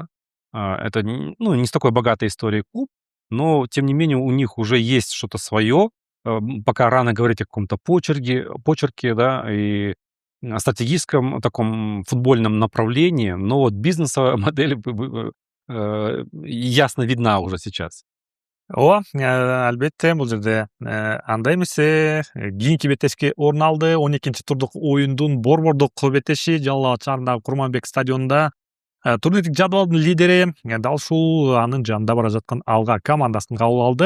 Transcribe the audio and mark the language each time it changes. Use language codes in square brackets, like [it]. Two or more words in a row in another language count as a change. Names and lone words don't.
[ru] Это не с такой богатой историей клуб, но, тем не менее, у них уже есть что-то свое. Пока рано говорить о каком-то почерке, да, и о стратегическом таком футбольном направлении, но вот бизнесовая модель ясно видна уже сейчас. [ky] Ооба, албетте бул жерде андай эмесе кийинки беттешке орун алды. 12 турдук оюндун борбордук беттеши Жалал Абад шаарындагы Курманбек стадионунда турнирлик жадвалдын лидери дал ушул анын жанында бара жаткан Алга командасын кабыл алды.